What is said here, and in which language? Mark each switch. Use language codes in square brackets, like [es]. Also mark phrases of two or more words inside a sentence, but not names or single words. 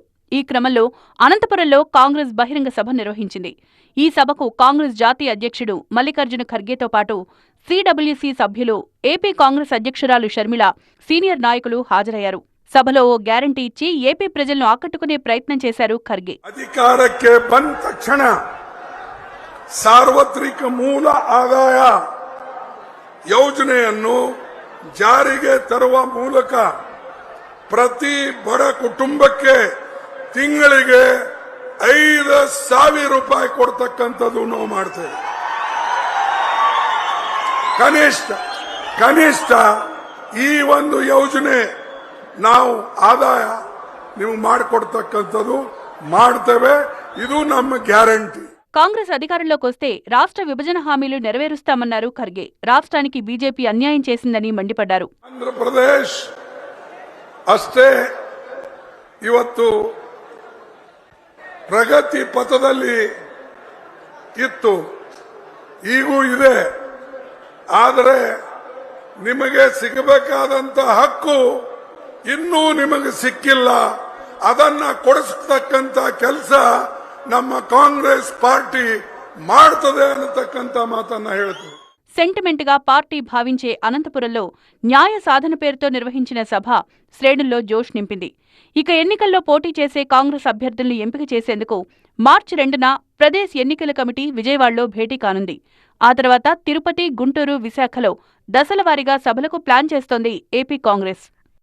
[te] ఈ క్రమంలో అనంతపురంలో కాంగ్రెస్ బహిరంగ సభ నిర్వహించింది. ఈ సభకు కాంగ్రెస్ జాతీయ అధ్యక్షుడు మల్లికార్జున ఖర్గేతో పాటు సీడబ్ల్యూసీ సభ్యులు, ఏపీ కాంగ్రెస్ అధ్యక్షురాలు షర్మిల, సీనియర్ నాయకులు హాజరయ్యారు. సభలో ఓ గ్యారంటీ ఇచ్చి ఏపీ ప్రజలను ఆకట్టుకునే ప్రయత్నం చేశారు ఖర్గే. [kn] అధికారಕ್ಕೆ ಬಂದ ತಕ್ಷಣ ಸಾರ್ವತ್ರಿಕ ಮೂಲ ಆದಾಯ ಯೋಜನೆಯನ್ನು ಜಾರಿಗೆ ತರುವ ಮೂಲಕ ಪ್ರತಿ ಬಡ ಕುಟುಂಬಕ್ಕೆ ತಿಂಗಳಿಗೆ 5,000 ರೂಪಾಯಿ ಕೊಡ್ತಕ್ಕಂಥದ್ದು ನಾವು ಮಾಡ್ತೇವೆ. ಕನಿಷ್ಠ ಈ ಒಂದು ಯೋಜನೆ ನಾವು ಆದಾಯ ನೀವು ಮಾಡಿಕೊಡ್ತಕ್ಕಂಥದ್ದು ಮಾಡ್ತೇವೆ. ಇದು ನಮ್ಮ ಗ್ಯಾರಂటీ. [te] కాంగ్రెస్ అధికారంలోకి వస్తే రాష్ట్ర విభజన హామీలు నెరవేరుస్తామన్నారు ఖర్గే. రాష్ట్రానికి బీజేపీ అన్యాయం చేసిందని మండిపడ్డారు. [kn] ఆంధ్రప్రదేశ్ అಷ್ಟೇ ಇವತ್ತು ಪ್ರಗತಿ ಪಥದಲ್ಲಿ ಇತ್ತು, ಈಗೂ ಇದೆ. ಆದರೆ ನಿಮಗೆ ಸಿಗಬೇಕಾದಂತ ಹಕ್ಕು ಇನ್ನೂ ನಿಮಗೆ ಸಿಕ್ಕಿಲ್ಲ. ಅದನ್ನ ಕೊಡಿಸತಕ್ಕಂತ ಕೆಲಸ ನಮ್ಮ ಕಾಂಗ್ರೆಸ್ ಪಾರ್ಟಿ ಮಾಡ್ತದೆ ಅನ್ನತಕ್ಕಂತ ಮಾತನ್ನ ಹೇಳ್ತು. [te] సెంటిమెంట్ గా పార్టీ భావించే అనంతపురంలో న్యాయ సాధన పేరుతో నిర్వహించిన సభ శ్రేణుల్లో జోష్ నింపింది. ఇక ఎన్నికల్లో పోటీ చేసే కాంగ్రెస్ అభ్యర్థుల్ని ఎంపిక చేసేందుకు మార్చి 2న ప్రదేశ్ ఎన్నికల కమిటీ విజయవాడలో భేటీ కానుంది. ఆ తర్వాత తిరుపతి, గుంటూరు, విశాఖలో దశలవారీగా సభలకు ప్లాన్ చేస్తోంది ఏపీ కాంగ్రెస్.